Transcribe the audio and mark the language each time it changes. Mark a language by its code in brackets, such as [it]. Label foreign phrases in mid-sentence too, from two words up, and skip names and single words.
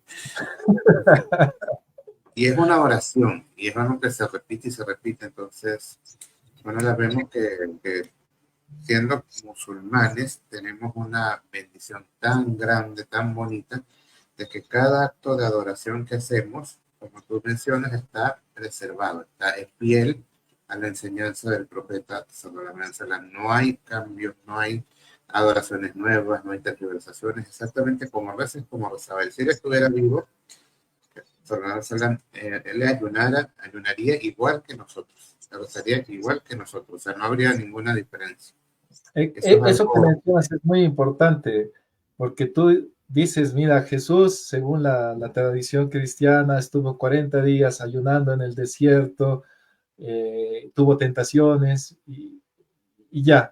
[es] Y es una oración, y es algo que se repite y se repite, entonces, bueno, la vemos que siendo musulmanes tenemos una bendición tan grande, tan bonita, de que cada acto de adoración que hacemos, como tú mencionas, está preservado, es fiel a la enseñanza del profeta [ar] صلى الله عليه وسلم. [es] No hay cambios, no hay adoraciones nuevas, no hay tergiversaciones, exactamente como a veces como rezaba. Si él estuviera vivo, [ar] صلى الله عليه وسلم, [es] él ayunaría igual que nosotros, rezaría igual que nosotros, o sea, no habría ninguna diferencia. Eso es Eso que algo. mencionas es muy importante, porque tú dices, mira, Jesús, según la tradición cristiana, estuvo 40 días ayunando en el desierto, tuvo tentaciones y ya.